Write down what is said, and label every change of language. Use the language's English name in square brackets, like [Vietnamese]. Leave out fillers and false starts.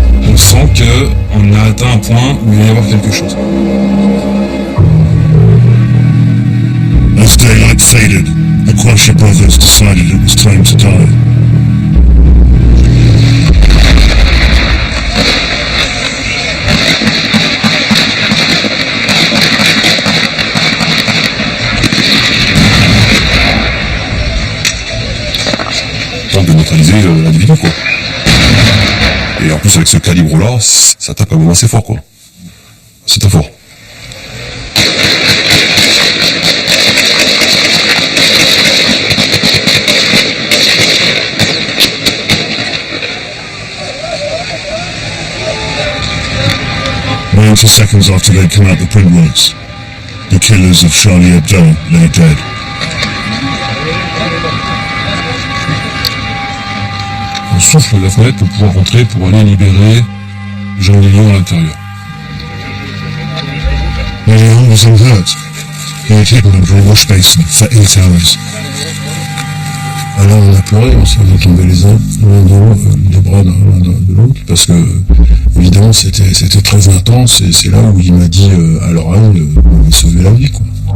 [French] On sent qu'on a atteint un point où il va y avoir quelque chose. [English] As daylight faded, the Quasha brothers decided it was time to die. [French] De neutraliser l'individu, quoi. Et en plus avec ce calibre là, ça tape quand même assez fort, quoi. C'est très fort. [English] Seconds after they'd come out the printworks, the killers of Charlie Hebdo lay dead. [French] On souffle la fenêtre pour pouvoir rentrer, pour aller libérer Jean Lilian à l'intérieur. [English] Lilian was unhurt. He had hidden under a wash basin for 8 hours. [French] Alors on a pleuré, on s'est tombés les uns les bras l'un de l'autre, parce que évidemment c'était très intense, et c'est là où il m'a dit à l'oreille de me sauver la vie, quoi.